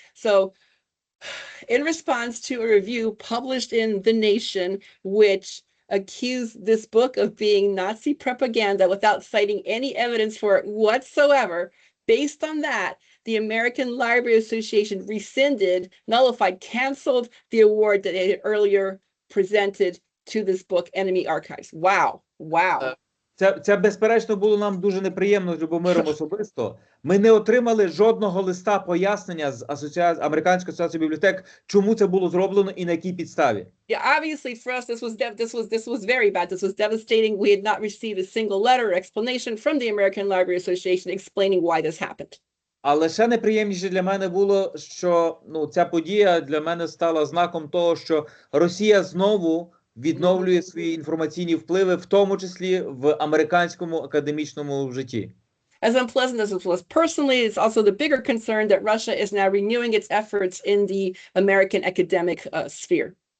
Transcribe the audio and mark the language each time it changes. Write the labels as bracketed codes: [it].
[en] So in response to a review published in The Nation, which accused this book of being Nazi propaganda without citing any evidence for it whatsoever, based on that, the American Library Association rescinded, nullified, canceled the award that they had earlier presented to this book, Enemy Archives. Wow. Wow. [uk] Це безперечно було нам дуже неприємно з Любомиром особисто. Ми не отримали жодного листа пояснення з Американської асоціації бібліотек, чому це було зроблено і на якій підставі. [en] Yeah, obviously for us this was very bad. This was devastating. We had not received a single letter or explanation from the American Library Association explaining why this happened. [uk] Але ще неприємніше для мене було, що ця подія для мене стала знаком того, що Росія знову відновлює свої інформаційні впливи, в тому числі в американському академічному житті. [en] As unpleasant as it was personally, it's also the bigger concern that Russia is now renewing its efforts in the American academic sphere.